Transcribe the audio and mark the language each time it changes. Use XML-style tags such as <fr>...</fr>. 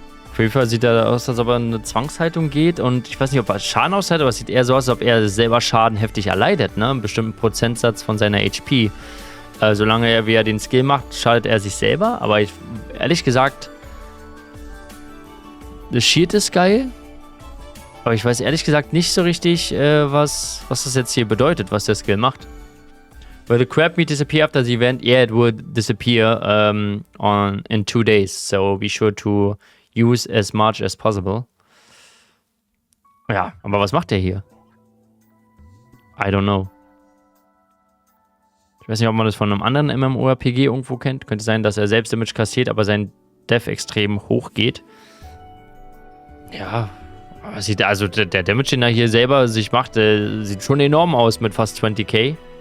<de>Auf jeden Fall sieht er aus, als ob er in eine Zwangshaltung geht. Und ich weiß nicht, ob er Schaden aushält, aber es sieht eher so aus, als ob er selber Schaden heftig erleidet, ne? Einen bestimmten Prozentsatz von seiner HP. Solange er wie er den Skill macht, schadet er sich selber. Aber ehrlich gesagt, das Shield ist geil. Aber ich weiß ehrlich gesagt nicht so richtig, was das jetzt hier bedeutet, was der Skill macht.</de> <en>Will the crab meat disappear after the event? Yeah, it will disappear in 2 days. So be sure to use as much as possible.</en> <de>Ja, aber was macht der hier?</de> <en>I don't know.</en> <de>Ich weiß nicht, ob man das von einem anderen MMORPG irgendwo kennt. Könnte sein, dass er selbst Damage kassiert, aber sein Death extrem hoch geht. Ja, also der Damage, den er hier selber sich macht, sieht schon enorm aus mit fast 20k.</de>